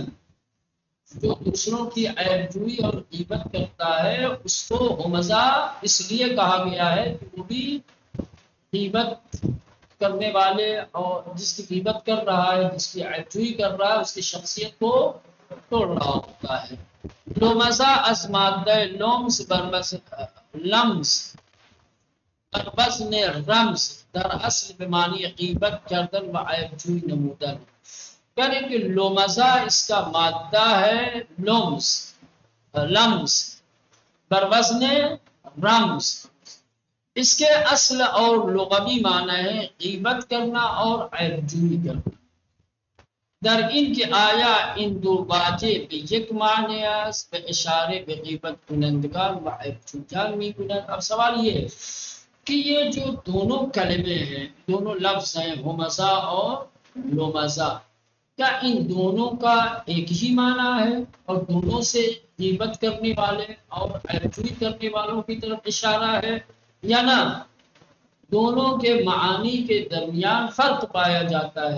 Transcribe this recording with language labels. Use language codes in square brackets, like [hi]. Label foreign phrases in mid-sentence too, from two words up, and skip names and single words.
[ur] جو دوسروں کی عیب جوئی اور غیبت کرتا ہے اس کو ہمزہ اس لیے کہا گیا ہے کہ وہ بھی غیبت کرنے والے اور جس کی غیبت کر رہا ہے، جس کی عیب جوئی کر رہا ہے، اس کی شخصیت کو توڑ رہا ہوتا ہے. [fa] لمزہ از مادہ لمز برمز لمز بوزن رمز در اصل به معنی غیبت کردن و عیب جوئی نمودن. [ur] یعنی کہ لمزہ اس کا مادہ ہے لمز لمز بر وزن رمز. اس کے اصل اور لغوی معنی ہے غیبت کرنا اور عیب جوئی کرنا. [fa] در این که آیا این دو واجه به یک معنی است به اشاره به غیبت کنندگان و عیب جویان می کنند. [ur] اب سوال یہ ہے کہ یہ جو دونوں کلمے ہیں، دونوں لفظ ہیں ہمزہ اور لمزہ، کیا ان دونوں کا ایک ہی معنی ہے اور دونوں سے غیبت کرنے والے اور عیب جوئی کرنے والوں کی طرف اشارہ ہے، یا نہ دونوں کے معانی کے درمیان فرق پایا جاتا ہے؟